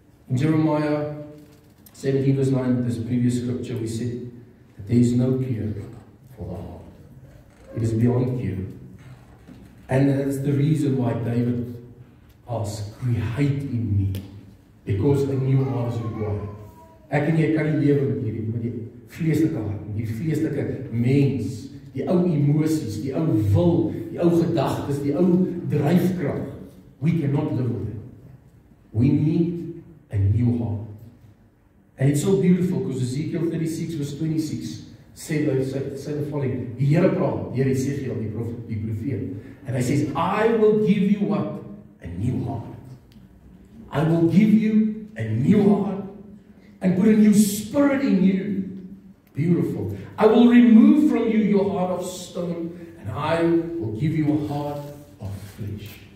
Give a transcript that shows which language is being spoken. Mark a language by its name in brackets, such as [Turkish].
[English] In Jeremiah 17 verse 9, this previous scripture, we said that there is no cure for the heart. It is beyond cure. And that's the reason why David asked, create in me, because a new heart is required. [Afrikaans] Ek en jy kan nie lewe met die vleeslike hart, met die vleeslike mens, die ou emosies, die ou wil, die ou gedagtes, die ou dryfkrag. [English] We cannot live with it. We need a new heart. And it's so beautiful, because Ezekiel 36 verse 26 say the following. [Afrikaans] Die Here praat, deur Ezekiel, die profeet. [English] And he says, I will give you what? A new heart. I will give you a new heart and put a new spirit in you. Beautiful. I will remove from you your heart of stone, and I will give you a heart of flesh.